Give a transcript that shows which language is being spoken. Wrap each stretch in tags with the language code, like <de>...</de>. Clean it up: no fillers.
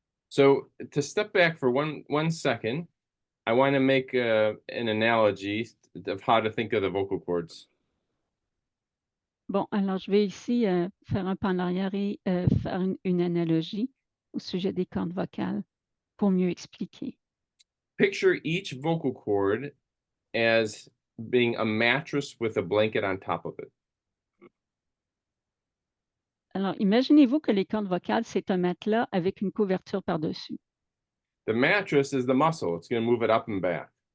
<en>So, to step back for one second, I want to make an analogy of how to think of the vocal cords.</en> <fr>Bon, alors je vais ici faire un pas en arrière et faire une analogie au sujet des cordes vocales pour mieux expliquer.</fr> <en>Picture each vocal cord as being a mattress with a blanket on top of it.</en> <fr>Alors, imaginez-vous que les cordes vocales, c'est un matelas avec une couverture par-dessus.</fr> <en>The mattress is the muscle. It's going to move it up and back.</en>